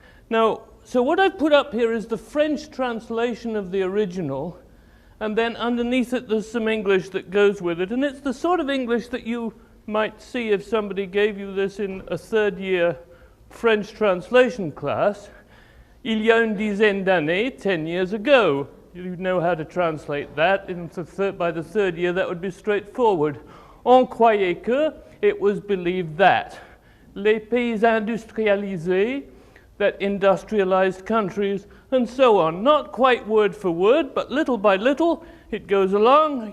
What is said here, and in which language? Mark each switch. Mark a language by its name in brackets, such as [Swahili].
[English] Now, so what I've put up here is the French translation of the original, and then underneath it there's some English that goes with it, and it's the sort of English that you might see if somebody gave you this in a third-year French translation class. [French] Il y a une dizaine d'années, [English] 10 years ago. You know how to translate that. By the third year, that would be straightforward. [French] On croyait que, [English] it was believed that. [French] Les pays industrialisés, [English] that industrialized countries, and so on. Not quite word for word, but little by little, it goes along.